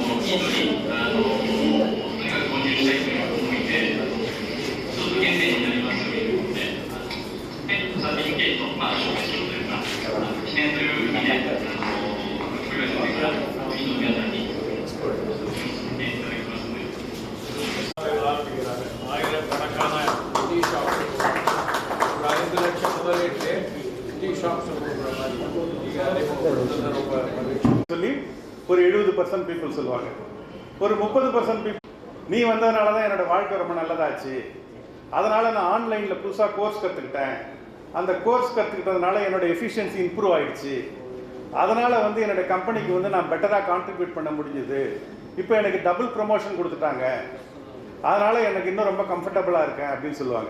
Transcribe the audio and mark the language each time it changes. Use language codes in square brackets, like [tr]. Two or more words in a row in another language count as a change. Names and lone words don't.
[ja] 地域購入したいという思いで、ちょっと厳正になりますということで、サーティフィケート、証明書というか、記念という意味で、ご用意してから、国の皆さんに進めていただきますので。 [ta] ஆயிரக்கணக்கான [en] tea shops [ta] ஒரு 5 லட்சம் முதலீட்டு [en] tea shops [ta] கொடுக்குற மாதிரி ரொம்ப சொல்லி ஒரு 70% பீப்புள் சொல்லுவாங்க. ஒரு 30% பீப்புள் நீ வந்ததுனால தான் என்னோட வாழ்க்கை ரொம்ப நல்லதாச்சு, அதனால் நான் ஆன்லைனில் புதுசாக கோர்ஸ் கற்றுக்கிட்டேன், அந்த கோர்ஸ் கற்றுக்கிட்டதுனால என்னோட [en] efficiency improve [ta] ஆகிடுச்சு, அதனால் வந்து என்னோட கம்பெனிக்கு வந்து நான் பெட்டராக கான்ட்ரிபியூட் பண்ண முடிஞ்சுது, இப்போ எனக்கு [en] double promotion [ta] கொடுத்துட்டாங்க, அதனால் எனக்கு இன்னும் ரொம்ப கம்ஃபர்டபுளாக இருக்கேன் அப்படின்னு சொல்லுவாங்க.